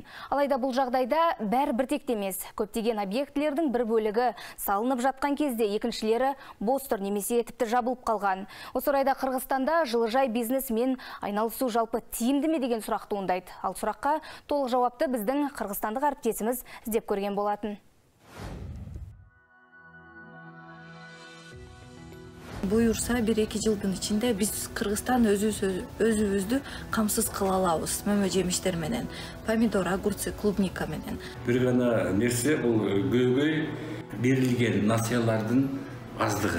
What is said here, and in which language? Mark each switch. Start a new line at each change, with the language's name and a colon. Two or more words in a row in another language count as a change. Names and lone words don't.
Kazakh: Алайда бұл жағдайда бәрі біртекті емес. Көптеген объектілердің бір бөлігі салынып жатқан кезде екіншілері бос тұр немесе тіпті жабылып қалған. Осы орайда Қырғызстанда жылыжай бизнесмен айналысу жалпы тиімді ме деген сұрақ туындайды. Ал сұраққа толық жауапты біздің қырғызстандық әріптесіміз іздеп көрген болатын.
Kyrgyz: Буюрса, 1-2 жылдын ичинде биз Кыргызстан өзүбүздү камсыз кыла алабыз. Мөмө жемиштер менен, помидор,
Russian: огурцы, клубника
Kyrgyz: менен. Бир гана нерсе бул көйгөй берилген насыялардын аздыгы.